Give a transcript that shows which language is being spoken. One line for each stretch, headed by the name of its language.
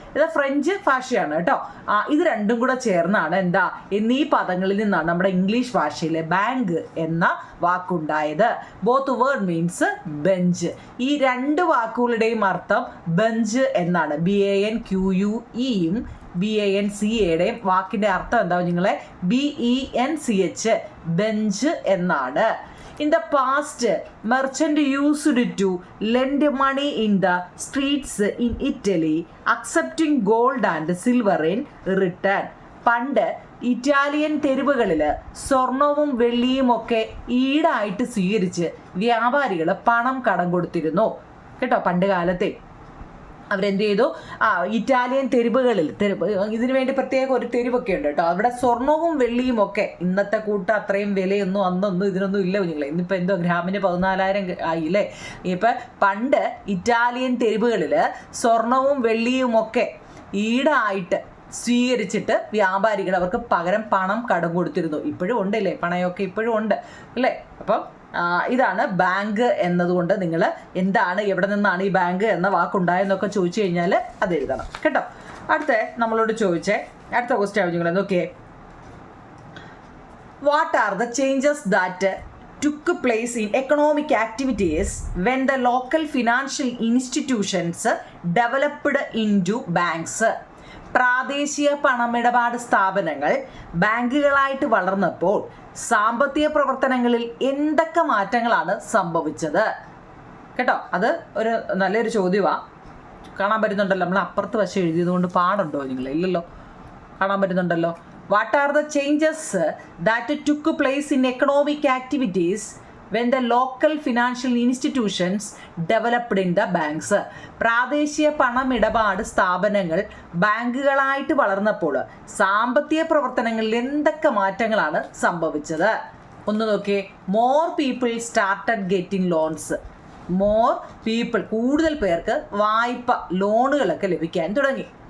Malayalam: ഇത് ഫ്രഞ്ച് ഭാഷയാണ് കേട്ടോ. ഇത് രണ്ടും കൂടെ ചേർന്നാണ് എന്താ എന്നീ പദങ്ങളിൽ നിന്നാണ് നമ്മുടെ ഇംഗ്ലീഷ് ഭാഷയിലെ ബാങ്ക് എന്ന വാക്കുണ്ടായത്.
English: Both word means bench.
Malayalam: ഈ 2 വാക്കുകളുടെയും അർത്ഥം ബെഞ്ച് എന്നാണ്. BANQUEയും BANCAയുടെയും വാക്കിൻ്റെ അർത്ഥം എന്താ നിങ്ങളെ? BENCH, ബെഞ്ച് എന്നാണ്.
English: In the past, merchant used to lend money in the streets in Italy, accepting gold and silver in return.
Malayalam: പണ്ട് ഇറ്റാലിയൻ തെരുവുകളിൽ സ്വർണവും വെള്ളിയും ഒക്കെ ഈടായിട്ട് സ്വീകരിച്ച് വ്യാപാരികൾ പണം കടം കൊടുത്തിരുന്നു കേട്ടോ. പണ്ട് കാലത്തെ അവരെന്ത് ചെയ്തു, ഇറ്റാലിയൻ തെരുവുകളിൽ ഇതിനു വേണ്ടി പ്രത്യേക ഒരു തെരുവൊക്കെ ഉണ്ട് കേട്ടോ. അവിടെ സ്വർണവും വെള്ളിയും ഒക്കെ ഇന്നത്തെ കൂട്ടം അത്രയും വിലയൊന്നും അന്നൊന്നും ഇതിനൊന്നും ഇല്ല കുഞ്ഞുങ്ങളെ. ഇന്നിപ്പോൾ എന്തോ ഗ്രാമിന് 14,000 ആയില്ലേ. ഇപ്പം പണ്ട് ഇറ്റാലിയൻ തെരുവുകളിൽ സ്വർണവും വെള്ളിയും ഒക്കെ ഈടായിട്ട് സ്വീകരിച്ചിട്ട് വ്യാപാരികൾ അവർക്ക് പകരം പണം കടം കൊടുത്തിരുന്നു. ഇപ്പോഴും ഉണ്ടല്ലേ, പണയമൊക്കെ ഇപ്പോഴും ഉണ്ട് അല്ലേ. അപ്പം ഇതാണ് ബാങ്ക് എന്നതുകൊണ്ട് നിങ്ങൾ എന്താണ്, എവിടെ നിന്നാണ് ഈ ബാങ്ക് എന്ന വാക്കുണ്ടായെന്നൊക്കെ ചോദിച്ചു കഴിഞ്ഞാൽ അത് എഴുതണം കേട്ടോ. അടുത്ത നമ്മളോട് ചോദിച്ചേ അടുത്ത ക്വസ്റ്റ്യൻ നിങ്ങൾ നോക്കിയേ.
English: What are the changes that took place in economic activities when the local financial institutions developed into banks?
Malayalam: പ്രാദേശിക പണമിടപാട് സ്ഥാപനങ്ങൾ ബാങ്കുകളായിട്ട് വളർന്നപ്പോൾ സാമ്പത്തിക പ്രവർത്തനങ്ങളിൽ എന്തൊക്കെ മാറ്റങ്ങളാണ് സംഭവിച്ചത് കേട്ടോ. അത് ഒരു നല്ലൊരു ചോദ്യമാണ്. കാണാൻ പറ്റുന്നുണ്ടല്ലോ, നമ്മൾ അപ്പുറത്ത് വശം എഴുതിയത് കൊണ്ട് പാടുണ്ടോ നിങ്ങൾ? ഇല്ലല്ലോ, കാണാൻ പറ്റുന്നുണ്ടല്ലോ.
English: What are the changes that took place in economic activities when the local financial institutions developed in the banks?
Malayalam: പ്രാദേശിക പണമിടപാട് സ്ഥാപനങ്ങൾ ബാങ്കുകളായിട്ട് വളർന്നപ്പോൾ സാമ്പത്തിക പ്രവർത്തനങ്ങളിൽ എന്തൊക്കെ മാറ്റങ്ങളാണ് സംഭവിച്ചത്? ഒന്ന് നോക്കിയേ.
English: More people started getting loans. More people,
Malayalam: കൂടുതൽ പേർക്ക് വായ്പ ലോണുകളൊക്കെ ലഭിക്കാൻ തുടങ്ങി.